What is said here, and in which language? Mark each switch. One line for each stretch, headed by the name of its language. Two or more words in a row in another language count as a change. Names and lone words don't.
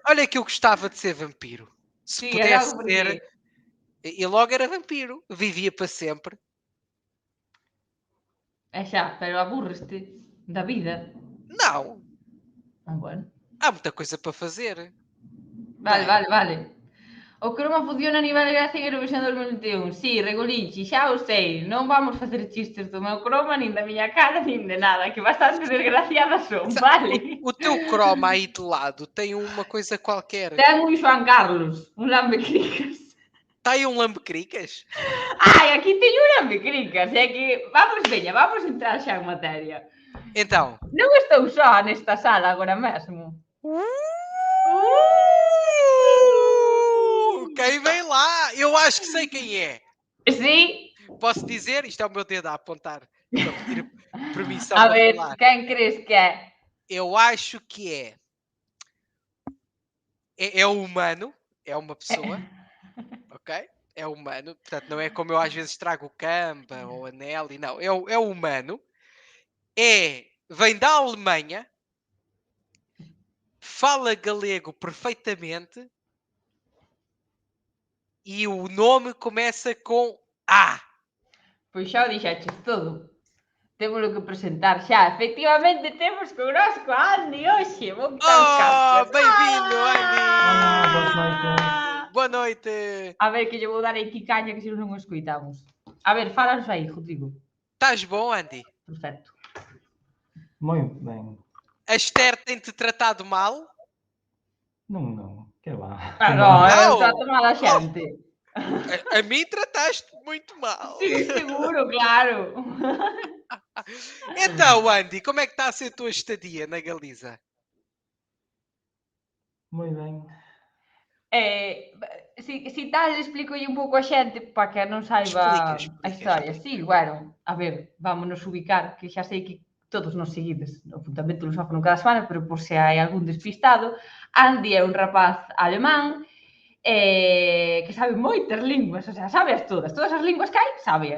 Portuguese: olha que eu gostava de ser vampiro. Se
Galician: Si, é
Portuguese: pudesse
Galician: logo porque...
Portuguese: ser, e logo era vampiro, vivia para sempre.
Galician: É xa, pero aburreste da vida.
Portuguese: Não,
Galician: Ah, bueno.
Portuguese: há muita coisa para fazer, não
Galician: Vale,
Portuguese: é?
Galician: vale, vale. O croma funciona a nivel de gracia en Eurovisión 2021. Si, Regolinchi, xa o sei. Non vamos facer chistes do meu croma, nin da miña cara, nin de nada. Que bastante desgraciada son, vale?
Portuguese: O teu croma aí de lado tem uma coisa qualquer.
Galician: Ten un Xoan Carlos, un lambecricas.
Portuguese: Está aí um lambecricas?
Galician: Ai, aquí teño un lambecricas. É que, vamos, veña, vamos entrar xa en materia.
Portuguese: Então.
Galician: Non estou só nesta sala agora mesmo.
Portuguese: Quem vem lá? Eu acho que sei quem é. Sí? Posso dizer? Isto é o meu dedo a apontar para pedir permissão
Galician: A
Portuguese: para
Galician: ver,
Portuguese: falar.
Galician: quen crees que é?
Portuguese: Eu acho que é humano, é uma pessoa, ok? É humano, portanto não é como eu às vezes trago o Campa ou a Nelly, não, é humano, vem da Alemanha, fala galego perfeitamente e o nome começa com A.
Galician: Pois xa o dixaches todo. Témolo que presentar xa. Efectivamente, temos connosco a Andy hoxe. Vou quitar os
Portuguese: Oh,
Galician: cascos.
Portuguese: bem-vindo, Andy!
Galician: Olá, boas noites.
Portuguese: Boa noite!
Galician: A ver, que lle vou dar aquí caña que se non o escoitamos. A ver, falanos aí, Rodrigo.
Portuguese: Estás bom, Andy?
Galician: Perfecto.
Portuguese: Muito bem. A Esther tem-te tratado mal? Não, que lá.
Galician: Ah, non, eu
Portuguese: Não!
Galician: trato mal a xente.
Portuguese: A mim trataste muito mal.
Galician: Sí, seguro, claro.
Portuguese: Então, Andy, como é que está a ser a tua estadia na Galiza? Muito bem.
Galician: Si tal, explicolle un pouco a xente para que non saiba a historia.
Portuguese: Explica.
Galician: Sí, bueno, a ver, vámonos ubicar, que xa sei que todos nos seguides no apuntamento lusófono cada semana, pero por se hai algún despistado, Andy é un rapaz alemán que sabe moitas linguas, o sea, sabeas todas as linguas que hai, sabeas.